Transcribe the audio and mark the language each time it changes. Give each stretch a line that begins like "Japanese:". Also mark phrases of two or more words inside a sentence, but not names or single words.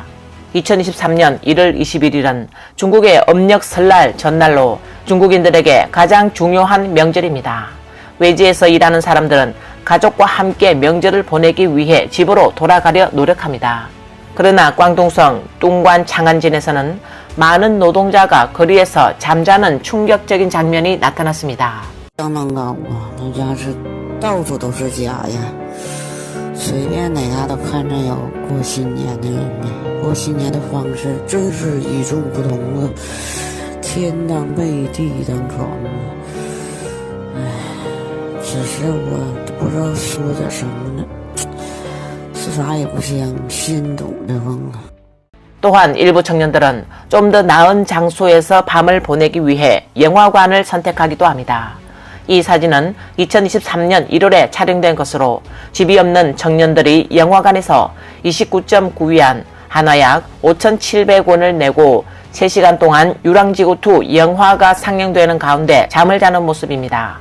Korean: 2023년 1월 21일은 중국의 음력 설날 전날로 중국인들에게 가장 중요한 명절입니다. 외지에서 일하는 사람들은 가족과 함께 명절을 보내기 위해 집으로 돌아가려 노력합니다. 그러나 광둥성 뚱관 창안진에서는 많은 노동자가 거리에서 잠자는 충격적인 장면이 나타났습니다.
Chinese: 相当高啊，那家是到处都是家呀，随便哪嘎达看着有过新年的人呢。过新年的方式真是与众不同啊，天当被地当床啊。唉，只是我不知道说点什么呢，是啥也不像，心堵得慌啊。
Korean: 또한 일부 청년들은 좀 더 나은 장소에서 밤을 보내기 위해 영화관을 선택하기도 합니다. 이 사진은 2023년 1월에 촬영된 것으로 집이 없는 청년들이 영화관에서 29.9위안 한화약 5,700원을 내고 3시간 동안 유랑지구2 영화가 상영되는 가운데 잠을 자는 모습입니다.